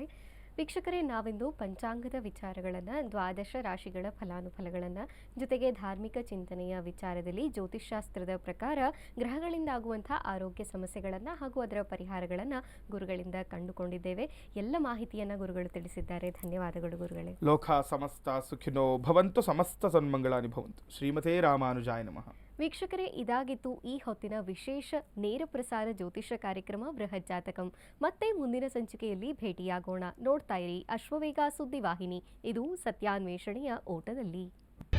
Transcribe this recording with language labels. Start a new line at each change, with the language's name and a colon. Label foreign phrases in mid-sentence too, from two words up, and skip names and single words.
Kannada: ವೀಕ್ಷಕರೇ, ನಾವಿಂದು ಪಂಚಾಂಗದ ವಿಚಾರಗಳನ್ನು, ದ್ವಾದಶ ರಾಶಿಗಳ ಫಲಾನುಫಲಗಳನ್ನು, ಜೊತೆಗೆ ಧಾರ್ಮಿಕ ಚಿಂತನೆಯ ವಿಚಾರದಲ್ಲಿ ಜ್ಯೋತಿಷ್ಶಾಸ್ತ್ರದ ಪ್ರಕಾರ ಗ್ರಹಗಳಿಂದಾಗುವಂಥ ಆರೋಗ್ಯ ಸಮಸ್ಯೆಗಳನ್ನು ಹಾಗೂ ಅದರ ಪರಿಹಾರಗಳನ್ನು ಗುರುಗಳಿಂದ ಕಂಡುಕೊಂಡಿದ್ದೇವೆ. ಎಲ್ಲ ಮಾಹಿತಿಯನ್ನು ಗುರುಗಳು ತಿಳಿಸಿದ್ದಾರೆ. ಧನ್ಯವಾದಗಳು ಗುರುಗಳೇ.
Sanskrit: ಲೋಕ ಸಮಸ್ತ ಸುಖಿನೋ ಭವಂತು, ಸಮಸ್ತ ಸನ್ಮಂಗಳಾನಿ ಭವಂತು. ಶ್ರೀಮತೇ ರಾಮಾನುಜಾಯ ನಮಃ.
Kannada: ವೀಕ್ಷಕರೇ, ಇದಾಗಿತ್ತು ಈ ಹೊತ್ತಿನ ವಿಶೇಷ ನೇರ ಪ್ರಸಾರ ಜ್ಯೋತಿಷ್ಯ ಕಾರ್ಯಕ್ರಮ ಬೃಹತ್ ಜಾತಕಂ. ಮತ್ತೆ ಮುಂದಿನ ಸಂಚಿಕೆಯಲ್ಲಿ ಭೇಟಿಯಾಗೋಣ. ನೋಡ್ತಾ ಇರಿ ಅಶ್ವವೇಗ ಸುದ್ದಿವಾಹಿನಿ. ಇದು ಸತ್ಯಾನ್ವೇಷಣೆಯ ಓಟದಲ್ಲಿ.